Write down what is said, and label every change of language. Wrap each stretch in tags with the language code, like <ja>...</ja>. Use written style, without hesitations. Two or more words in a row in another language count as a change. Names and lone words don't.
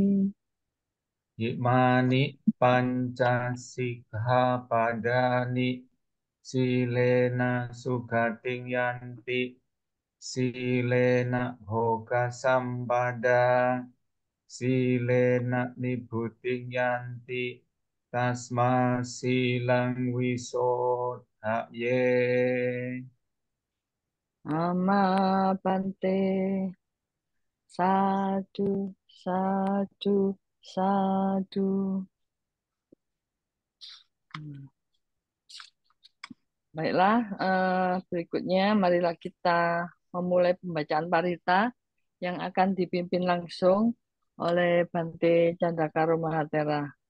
<pi>Imani panca sikkhapadani silena sugating yanti silena bhoga sampada silena nibbutting yanti tasma silang wisodhaye. Amma Bante. Sadu, sadu, sadu.</pi> <id>Baiklah, berikutnya marilah kita memulai pembacaan parita yang akan dipimpin langsung oleh Bante Candakaro Mahatera.</id>